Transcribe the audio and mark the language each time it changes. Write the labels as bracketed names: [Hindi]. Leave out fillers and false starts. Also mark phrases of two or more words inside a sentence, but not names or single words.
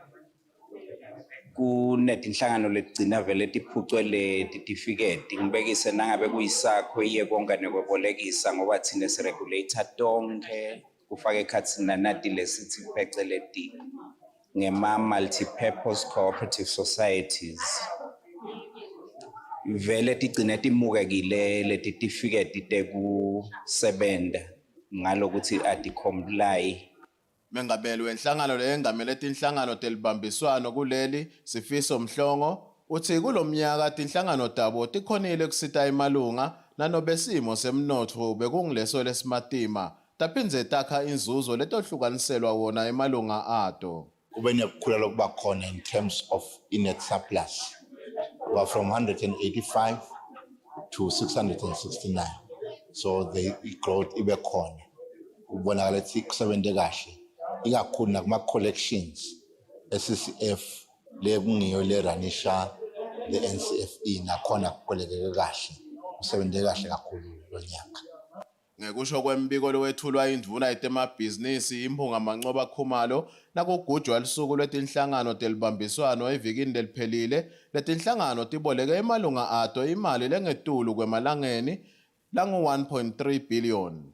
[Swati] Kunetinhlangano letigcina vele tiphucwe le certificate ngibekise nangabe kuyisakho iye konga nekwebolekisa ngoba thina siregulator tonke kufaka ekhathi nanati lesithi pheceleti ngema [English] multi-purpose cooperative societies [Swati] vele tigcina timukekile le certificate tekusebenta ngalokuthi ati-comply. Mengabeli wenhlangano leyengamele tinhlangano telibambiswano kuleli Sifiso Mhlongo uthi kulomnyaka tinhlangano tabo tikhonile kusita imalunga nanobe simo semnotho bekungileso lesimatima taphindze takha inzuzo letohlukaniselwa wona emalunga ato. Kube nebukhula lokuba khona [English] in terms of net surplus from 185 to 669, so the growth [Swati] ibe khona ubonakala ukuthi kusebenze kahle ikakhulu nakuma collections SCF lekungiyo le ranisha le NCFE nakhona kukolekeke kahle kusebenze kahle kakhulu lonyaka. Ngekusho kwembiko lowethulwa indvuna yetemabhizinisi imphunga Mancoba Khumalo nakugujwa lisuku lwetinhlangano telibambiswano evikini leliphelile letinhlangano tiboleke emalunga ato imali lengetulu kwemalangeni langu 1.3 billion.